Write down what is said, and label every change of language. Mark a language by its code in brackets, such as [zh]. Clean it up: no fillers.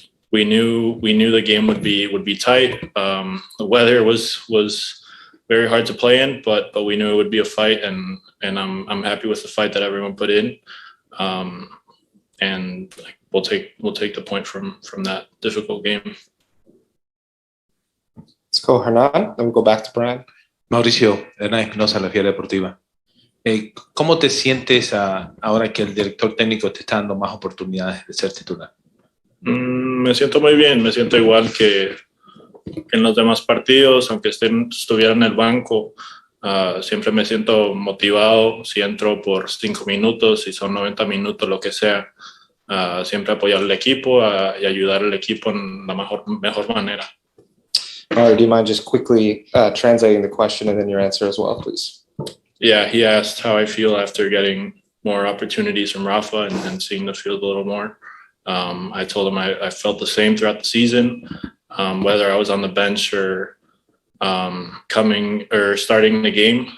[en] We knew the game would be tight. The weather was very hard to play in, but we knew it would be a fight, and I'm happy with the fight that everyone put in. And we'll take the point from that difficult game. Let's go Hernan, then we'll go back to Brian. [es] Mauricio, Hernán Espinosa, La Fiera Deportiva. ¿Cómo te sientes ahora que el director técnico te está dando más oportunidades de ser titular? Me siento muy bien, me siento igual que en los demás partidos, aunque estuviera en el banco. Siempre me siento motivado si entro por 5 minutos, si son 90 minutos, lo que sea. Siempre apoyar al equipo y ayudar al equipo en la mejor manera. [en] Mario, do you mind just quickly translating the question and then your answer as well, please? Yeah, he asked how I feel after getting more opportunities from Rafa and seeing the field a little more. I told him I felt the same throughout the season, whether I was on the bench or coming or starting the game.